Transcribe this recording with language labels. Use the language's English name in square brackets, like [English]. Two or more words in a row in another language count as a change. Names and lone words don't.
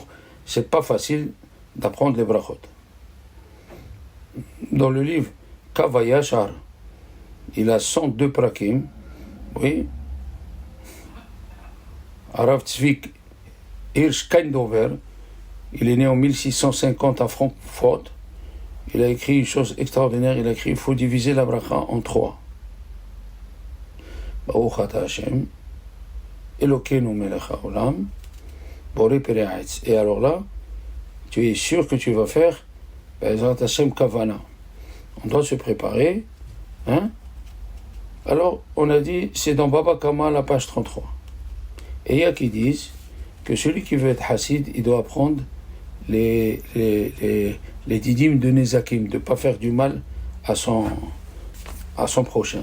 [French] C'est pas facile d'apprendre les brachot. Dans le livre Kavayashar, il a 102 prakim. Oui. Arav Tzvik Hirsch Kaindover, il est né en 1650 à Francfort. Il a écrit une chose extraordinaire. Il a écrit: il faut diviser la bracha en 3. [Hebrew] ברוך אתה השם, אלוקינו מלך העולם, בורא פרי העץ. [French] Et alors là, tu es sûr que tu vas faire [Hebrew] בעזרת השם [French] Kavana. On doit se préparer. Hein? Alors, on a dit, c'est dans Baba Kama, la page 33. Et il y a qui disent que celui qui veut être Hassid, il doit apprendre les didim de Nezakim, de ne pas faire du mal à son prochain.